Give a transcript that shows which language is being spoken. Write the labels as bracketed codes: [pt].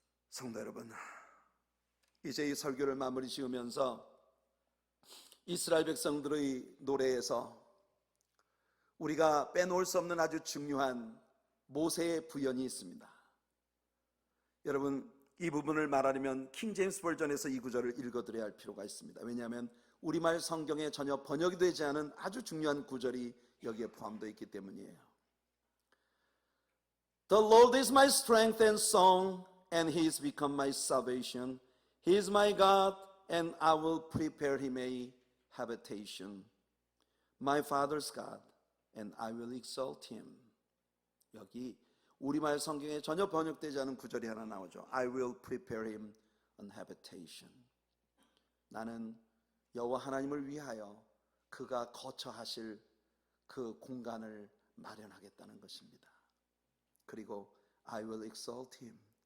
[ko] 성도 여러분, 이제 이 설교를 마무리 지으면서 이스라엘 백성들의 노래에서 우리가 빼놓을 수 없는 아주 중요한 모세의 부연이 있습니다. 여러분, 이 부분을 말하려면 킹 제임스 버전에서 이 구절을 읽어드려야 할 필요가 있습니다. 왜냐하면 우리말 성경에 전혀 번역이 되지 않은 아주 중요한 구절이 여기에 포함되어 있기 때문이에요. [en] The Lord is my strength and song, and He has become my salvation. He is my God, and I will prepare Him a habitation. My father's God, and I will exalt Him. [ko] 여기 우리말 성경에 전혀 번역되지 않은 구절이 하나 나오죠. [en] I will prepare Him an habitation. [ko] 나는 여호와 하나님을 위하여 그가 거처하실 그 공간을 마련하겠다는 것입니다. 그리고 [en] I will exalt him.